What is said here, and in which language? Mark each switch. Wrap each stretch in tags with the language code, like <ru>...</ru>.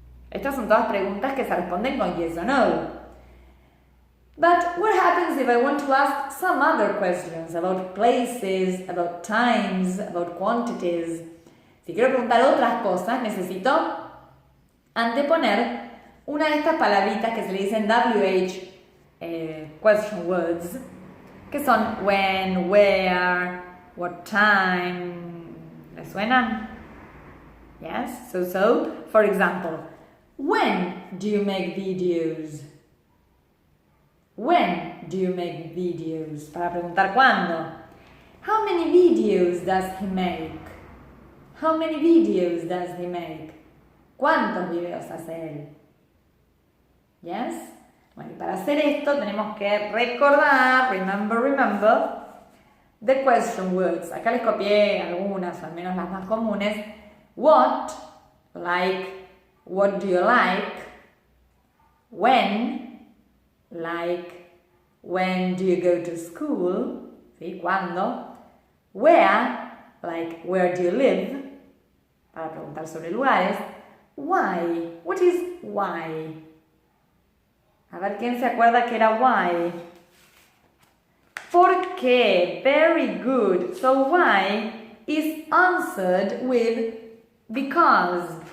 <es>Estas son todas preguntas que se responden con</es> <en>yes or no. But what happens if I want to ask some other questions about places, about times, about quantities?</en> <es>Si quiero preguntar otras cosas, necesito anteponer una de estas palabritas que se le dicen WH question words, que son when, where, what time. ¿Les suenan?</es> <en>Yes? So, for example, when do you make videos? When do you make videos?</en> <es>Para preguntar cuándo.</es> <en>How many videos does he make? How many videos does he make?</en> <es>¿Cuántos videos hace él? Yes? Bueno, y para hacer esto tenemos que recordar,</es> <en>remember, the question words.</en> <es>Acá les copié algunas, o al menos las más comunes.</es> <en>What, like, what do you like? When, like when do you go to school?</en> <es>¿Sí? ¿Cuándo?</es> <en>Where, like where do you live?</en> <es>Para preguntar sobre lugares.</es> <en>Why? What is why?</en> <es>A ver, ¿quién se acuerda que era why? ¿Por qué?</es> <en>Very good. So why is answered with because.</en>